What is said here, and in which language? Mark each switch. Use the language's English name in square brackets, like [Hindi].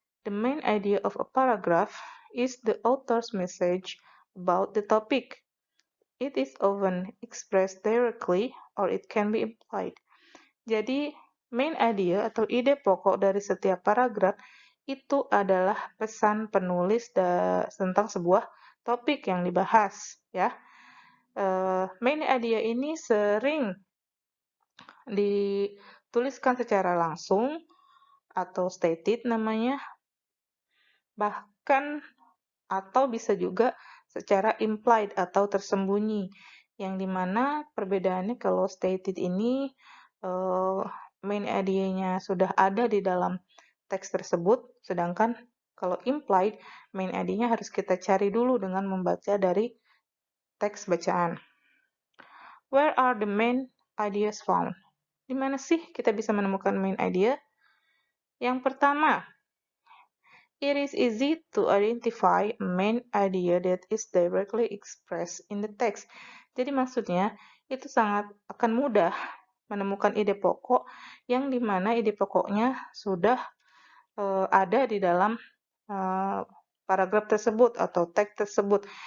[English] The main idea of a paragraph is the author's message about the topic. It is often expressed directly or it can be implied. [Indonesian] Jadi, main idea atau ide pokok dari setiap paragraf itu adalah pesan penulis tentang sebuah topik yang dibahas, ya. Main idea ini sering dituliskan secara langsung atau stated namanya, bahkan atau bisa juga secara implied atau tersembunyi, yang dimana perbedaannya kalau stated ini main idea-nya sudah ada di dalam teks tersebut, sedangkan kalau implied, main idea-nya harus kita cari dulu dengan membaca dari teks bacaan. [English] Where are the main ideas found? [Indonesian] Di mana sih kita bisa menemukan main idea? Yang pertama, [English] it is easy to identify a main idea that is directly expressed in the text. [Indonesian] Jadi maksudnya, itu sangat akan mudah menemukan ide pokok yang dimana ide pokoknya sudah ada di dalam paragraf tersebut atau teks tersebut.